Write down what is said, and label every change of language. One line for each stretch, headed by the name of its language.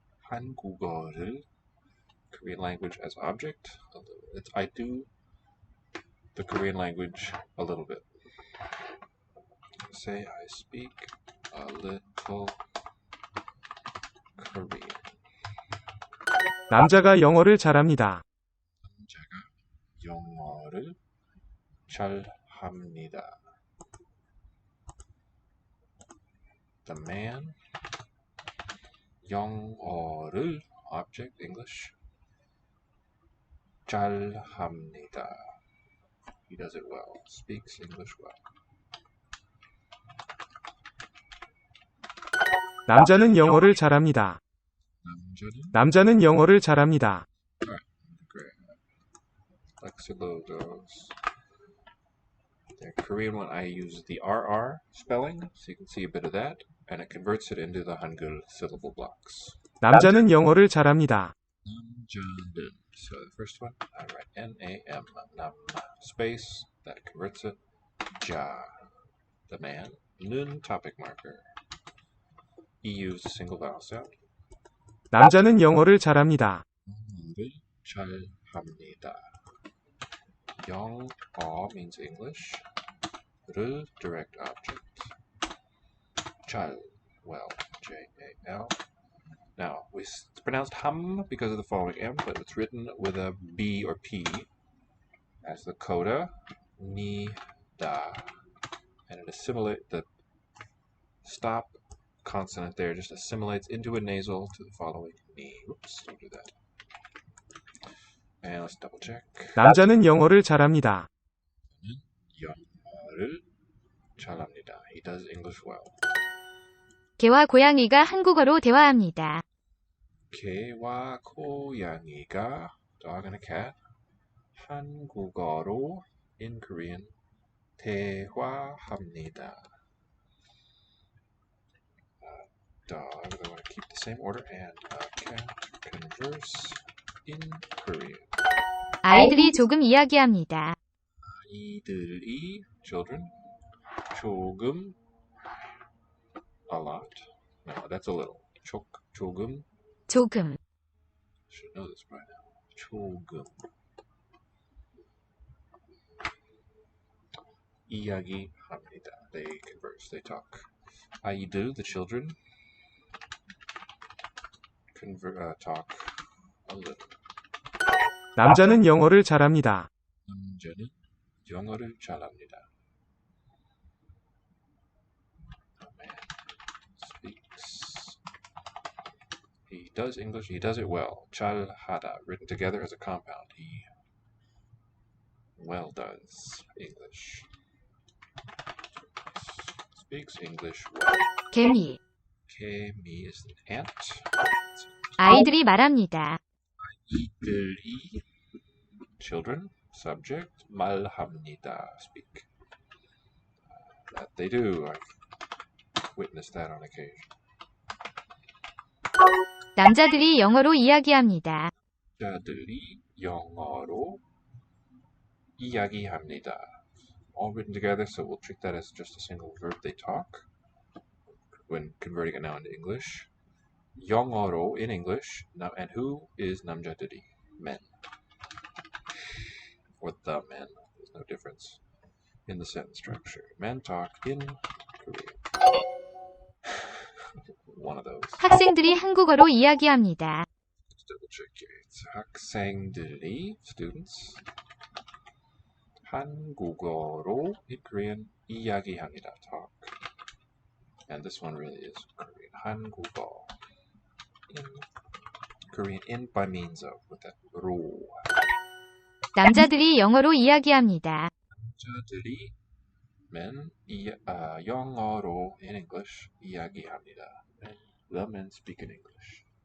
Korean: 한국어를,
English: Korean language as object. I do the Korean language a little bit. Say I speak a little Korean.
Korean: 남자가 영어를 잘합니다. 남자가 영어를 잘합니다.
English: The man,
Korean: 영어를,
English: object, English,
Korean: 잘합니다.
English: He does it well, speaks English well.
Korean: 남자는 영어를 잘합니다. 남자는 영어를 잘합니다.
English: Alright, great. Lexilogos. The Korean one, I use the RR spelling, so you can see a bit of that, and it converts it into the Hangul syllable blocks.
Korean: 남자는 영어를 잘합니다. 남자는.
English: So the first one, I write N-A-M, nam, space, that converts it. Ja, the man. Nun, topic marker. EU's single vowel sound.
Korean: 남자는 영어를 잘합니다. 영어를 잘합니다. 영어
English: means English.
Korean: 를,
English: direct object. Chal. Well, J-A-L. Now, it's pronounced hum because of the following M, but it's written with a B or P as the coda, ni, da. And it assimilates, the stop consonant there just assimilates into a nasal to the following ni. Oops, don't do that. And let's double check.
Korean: 남자는 영어를 잘합니다. 영어를 잘합니다.
English: He does English well.
Korean: 개와 고양이가 한국어로 대화합니다. 개와 고양이가
English: dog and a cat
Korean: 한국어로
English: in Korean
Korean: 대화합니다.
English: Dog, I want to keep the same order, and cat converse in Korean.
Korean: 아이들이 조금 이야기합니다. 아이들이
English: children
Korean: 조금
English: a lot. No, that's a little.
Korean: 조금. 조금.
English: Should know this by now.
Korean: 조금. 이야기합니다.
English: They converse. They talk.
Korean: 아이들,
English: the children, talk a little.
Korean: 남자는 영어를 잘합니다. 남자는 영어를 잘합니다.
English: A man speaks. He does English. He does it well.
Korean: 잘하다,
English: written together as a compound. He well does English. Speaks English well.
Korean: 개미. 개미
English: is an ant.
Korean: 아이들이 말합니다. 아이들이
English: children, subject,
Korean: 말합니다,
English: speak. That they do. I've witnessed that on occasion.
Korean: 남자들이 영어로 이야기합니다. 남자들이 영어로 이야기합니다.
English: All written together, so we'll treat that as just a single verb. They talk when converting it now into English.
Korean: 영어로
English: in English. Now, and who is
Korean: 남자들이?
English: Men. Or the men. There's no difference in the sentence structure. Men talk in Korean. One of those.
Korean: 학생들이 한국어로 이야기합니다.
English: Let's double check here. It's
Korean: 학생들이,
English: students,
Korean: 한국어로
English: in Korean
Korean: 이야기합니다.
English: Talk. And this one really is Korean.
Korean: 한국어.
English: In Korean, in by means of, with that
Korean: 로. 남자들이 영어로 이야기합니다. 남자들이
English: men
Korean: 영어로
English: in English
Korean: 이야기합니다.
English: The men speak in English.